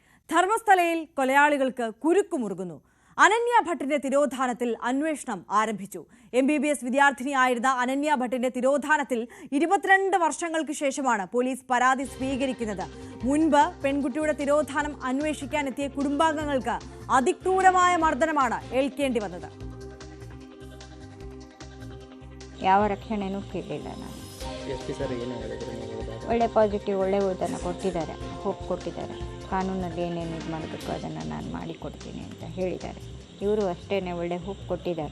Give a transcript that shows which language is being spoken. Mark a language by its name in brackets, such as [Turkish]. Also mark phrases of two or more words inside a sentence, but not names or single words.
[Malayalam] ധർമ്മസ്ഥലയിൽ കൊലയാളികൾക്ക് കുരുക്കുമുറുകുന്നു. അനന്യ ഭട്ടിന്റെ തിരോധാനത്തിൽ അന്വേഷണം ആരംഭിച്ചു. MBBS വിദ്യാർത്ഥിനിയായിരുന്ന അനന്യ ഭട്ടിന്റെ തിരോധാനത്തിൽ 22 വർഷങ്ങൾക്ക് ശേഷമാണ് പോലീസ് പരാതി സ്വീകരിക്കുന്നത്. മുൻപ് പെൺകുട്ടിയുടെ തിരോധാനം അന്വേഷിക്കാനെത്തിയ കുടുംബാംഗങ്ങൾക്ക് അതിക്രൂരമായ മർദ്ദനമാണ് ഏൽക്കേണ്ടി വന്നത്. [Kannada] ಯಾವ ರಕ್ಷಣೆನೂ ಕೇಳಿಲ್ಲ. ನಾನು ಒಳ್ಳೆ ಪಾಸಿಟಿವ್ ಒಳ್ಳೆ ಓದನ್ನು ಕೊಟ್ಟಿದ್ದಾರೆ, ಹೋಪ್ ಕೊಟ್ಟಿದ್ದಾರೆ. ಕಾನೂನಲ್ಲಿ ಏನೇನು ಇದು ಮಾಡಬೇಕು ಅದನ್ನು ನಾನು ಮಾಡಿಕೊಡ್ತೀನಿ ಅಂತ ಹೇಳಿದ್ದಾರೆ. ಇವರು ಅಷ್ಟೇ ಒಳ್ಳೆ ಹೋಪ್ ಕೊಟ್ಟಿದ್ದಾರೆ.